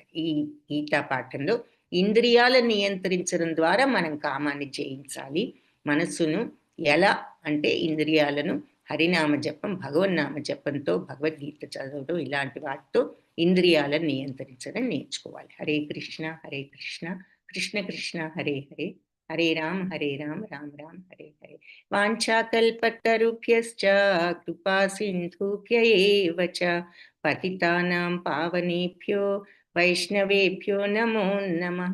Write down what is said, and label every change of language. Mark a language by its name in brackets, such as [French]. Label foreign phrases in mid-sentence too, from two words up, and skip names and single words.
[Telugu] ఈ గీతా పాఠంలో ఇంద్రియాలను నియంత్రించడం ద్వారా మనం కామాన్ని జయించాలి. మనస్సును ఎలా అంటే ఇంద్రియాలను హరినామ జపం, భగవన్నామ జపంతో, భగవద్గీత చదవడం, ఇలాంటి వాటితో ఇంద్రియాలను నియంత్రించడం నేర్చుకోవాలి. [Sanskrit] హరే కృష్ణ హరే కృష్ణ కృష్ణ కృష్ణ హరే హరే, హరే రామ రామ రామ హరే హరే. వాంఛాకల్పతరుభ్యశ్చ కృపా సింధుభ్య ఏవ చ పతితానాం పావనేభ్యో వైష్ణవేభ్యో నమో నమః.